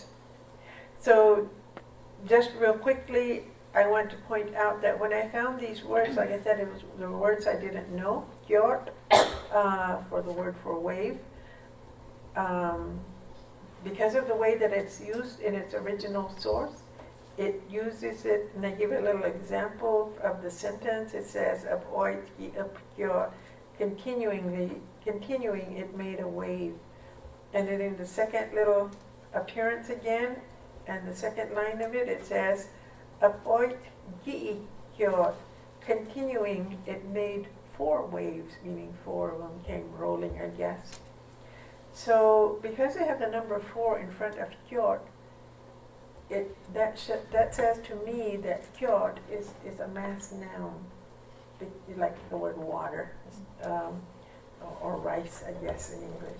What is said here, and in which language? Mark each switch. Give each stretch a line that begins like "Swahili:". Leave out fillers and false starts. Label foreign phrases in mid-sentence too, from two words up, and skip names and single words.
English: So just real quickly, I want to point out that when I found these words, like I said, it was the words I didn't know, kyort, for the word for wave. Because of the way that it's used in its original source, it uses it, and I give a little example of the sentence. It says, "Aboit ki upkyor," continuing, it made a wave. And then in the second little appearance again, and the second line of it, it says, "Aboit ki kyor," continuing, it made 4 waves, meaning 4 of them came rolling, I guess. So because I have the number 4 in front of kyort, that says to me that kyort is a mass noun, like the word water, or rice, I guess, in English.